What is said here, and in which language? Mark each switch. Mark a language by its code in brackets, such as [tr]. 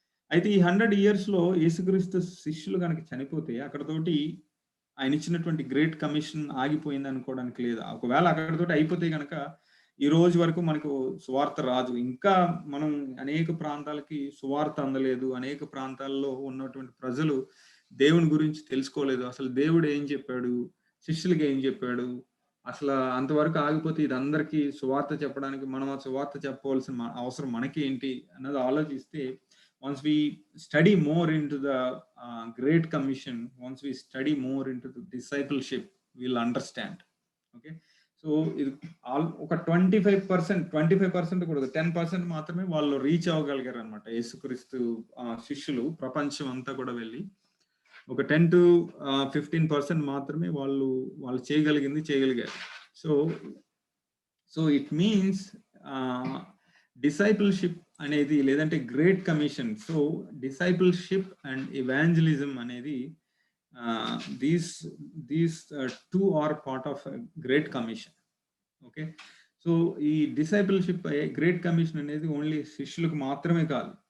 [te] అయితే ఈ 100 years లో యేసుక్రీస్తు శిష్యులు కనుక చనిపోతే అక్కడతోటి ఆయన ఇచ్చినటువంటి గ్రేట్ కమిషన్ ఆగిపోయింది అనుకోవడానికి లేదు. ఒకవేళ అక్కడతోటి అయిపోతే కనుక ఈ రోజు వరకు మనకు సువార్త రాదు. ఇంకా మనం అనేక ప్రాంతాలకి సువార్త అందలేదు. అనేక ప్రాంతాల్లో ఉన్నటువంటి ప్రజలు దేవుని గురించి తెలుసుకోలేదు. అసలు దేవుడు ఏం చెప్పాడు? శిష్యులకి ఏం చెప్పాడు? అసలు అంతవరకు ఆగిపోతే ఇది అందరికీ సువార్త చెప్పడానికి మనం ఆ సువార్త చెప్పవలసిన అవసరం మనకి ఏంటి అన్నది ఆలోచిస్తే, [en] once we study more into the Great Commission, once we study more into the discipleship, we'll understand. [te] Okay, so ఇది ఒక 25% కూడా 10% మాత్రమే వాళ్ళు రీచ్ అవ్వగలిగారు అనమాట. యేసుక్రీస్తు శిష్యులు ప్రపంచం అంతా కూడా వెళ్ళి ఒక 10 to 15% మాత్రమే వాళ్ళు చేయగలిగారు. సో [en] it means [te] డిసైపుల్షిప్ అనేది, లేదంటే great commission. [en] So discipleship and evangelism అనేది these two are part of a great commission. [te] Okay, so ఈ డిసైపుల్షిప్ గ్రేట్ కమిషన్ అనేది ఓన్లీ శిష్యులకు మాత్రమే కాదు.